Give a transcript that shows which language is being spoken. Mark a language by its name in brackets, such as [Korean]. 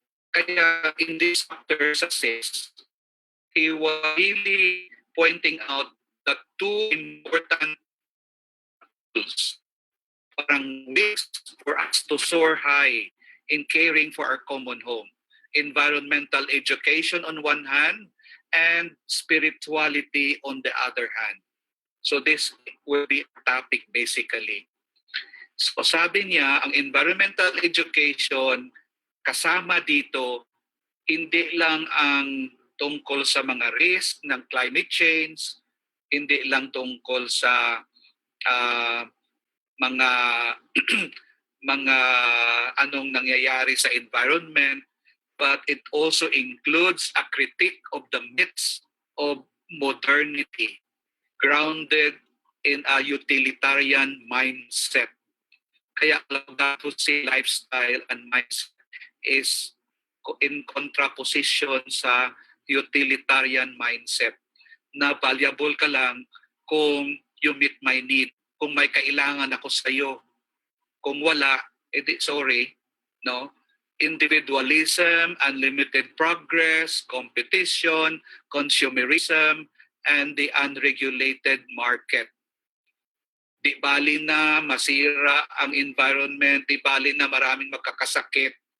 [English] Kaya in this chapter 6, he was really pointing out the two important tools, parang ways for us to soar high in caring for our common home. Environmental education on one hand, and spirituality on the other hand. So this will be a topic basically. [Filipino] So sabi niya, ang environmental education, kasama dito, hindi lang ang tungkol sa mga risk ng climate change, hindi lang tungkol sa mga mga anong nangyayari sa environment, [English] but it also includes a critique of the myths of modernity, grounded in a utilitarian mindset. Kaya Laudato Si lifestyle and mindset is in contraposition sa utilitarian mindset na valuable [Filipino] ka lang kung [English] you meet my need, [Filipino] kung may kailangan ako sa iyo. Kung wala, edi sorry, no? [English] Individualism, unlimited progress, competition, consumerism, and the unregulated market. [Filipino] Di bali na masira ang environment, di bali na maraming magkakasakit.